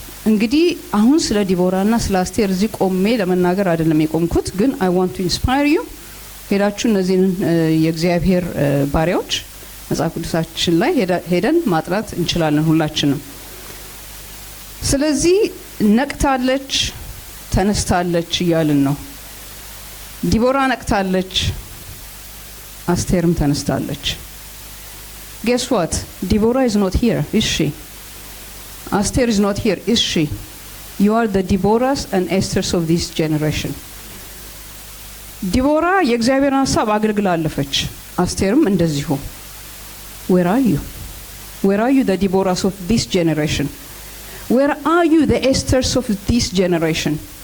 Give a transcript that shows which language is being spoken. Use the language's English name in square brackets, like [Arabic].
[Amharic] እንግዲህ አሁን ስለ ዲቦራና ስለ አስቴር እዚህ ቆሜ ለመናገር አይደለም የቆምኩት፣ ግን [English] I want to inspire you [Amharic] ሄዳችሁ እነዚህን የእግዚአብሔር ባሪያዎች መጽሐፍ ቅዱሳችን ላይ ሄደን ማጥራት እንችላለን ሁላችንም። ስለዚህ ነቅታለች ተነስታለች እያልን ነው። ዲቦራ ነቅታለች፣ አስቴርም ተነስታለች። [English] guess what? Deborah is not here, is she? Aster is not here, is she? You are the Deborahs and Esthers of this generation. [Amharic] ዲቦራ የእግዚአብሔርን ሐሳብ አገልግላ አለፈች፣ አስቴርም እንደዚሁ። [English] where are you? where are you the Deborahs of this generation? where are you the Esthers of this generation?